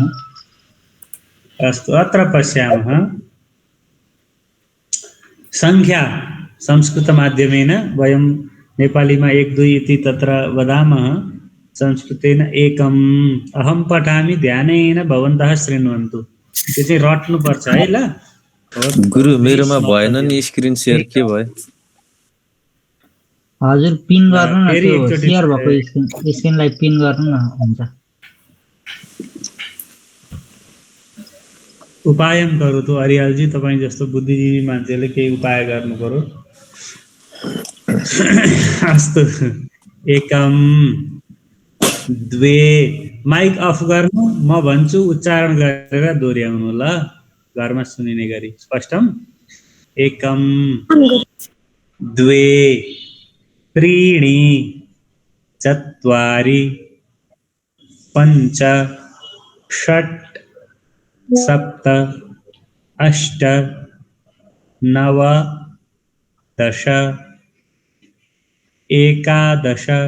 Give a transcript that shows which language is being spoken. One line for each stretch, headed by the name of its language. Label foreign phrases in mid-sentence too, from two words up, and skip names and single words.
Sanskrit: अस्तु अत्र पश्यामः सङ्ख्या संस्कृतमाध्यमेन वयं नेपालीमा 1 2 इति तत्र वदामः संस्कृतेन एकम् अहं पठामि ध्यानेन भवन्तः शृण्वन्तु
Nepali: त्यो चाहिँ रट्नुपर्छ है ल गुरु मेरोमा भएन नि
English: screen share
Nepali: के भयो हजुर पिन गर्नु न फेरि त्यो एकचोटि सेयर भएको स्क्रिनलाई पिन गर्नु न हुन्छ उपायम गरौँ त अरियालजी तपाईँ जस्तो बुद्धिजीवी मान्छेले केही उपाय गर्नु पर्यो
Sanskrit: अस्तु एकम द्वे
English: mic off
Nepali: गर्नु म भन्छु उच्चारण गरेर दोहोऱ्याउनु ल घरमा सुनिने गरी
Sanskrit: स्पष्टम एकम द्वे त्रीणि चत्वारि पञ्च षट् सप्त अष्ट नव दश एकादश